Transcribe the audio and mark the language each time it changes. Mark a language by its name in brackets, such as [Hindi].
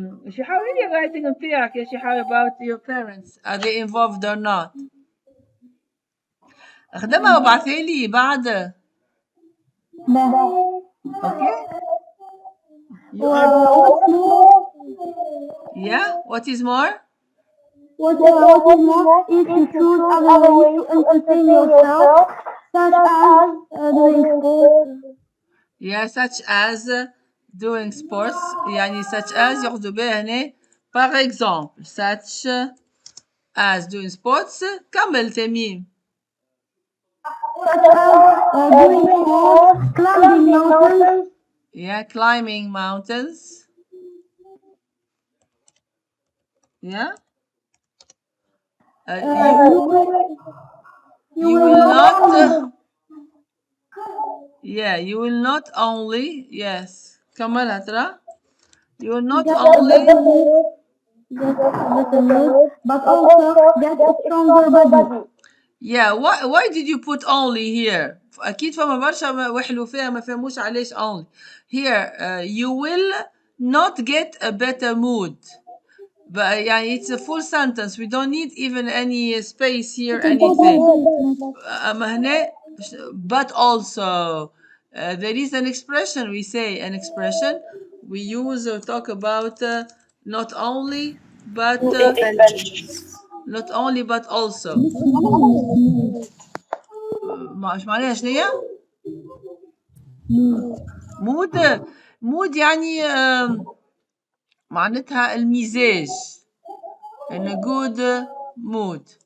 [Arabic] شيحاوي ايه الرايتنج نتاعك يا شيحاوي [English] about your parents are they involved or not؟ [Arabic] اخدمها وابعثيلي بعد. اوكي. [English] You are yeah what is more What is more is to choose other ways to entertain yourself, such as doing sports. yeah such as doing sports يعني such as [Arabic] يقصدوا بها هنا [French] par exemple [English] such as doing sports. [Arabic] كمل تميم. [English] Such as doing sports, climbing mountains. Yeah, climbing mountains. Yeah. You will not. Yeah, you will not only. Yes. [Arabic] كملها ترى. [English] You will not only. But also get a stronger body. Yeah. Why did you put only here? [Arabic] أكيد فما برشا وحلو فيها ما فهموش علاش only. [English] Here you will not get a better mood. But يعني it's a full sentence. We don't need even any space here anything. هنا but also there is an expression we say an expression we use or talk about not only but not only but also. [Arabic] ايش معناها شنو هي؟ مود يعني معناتها المزاج [English] in a good mood.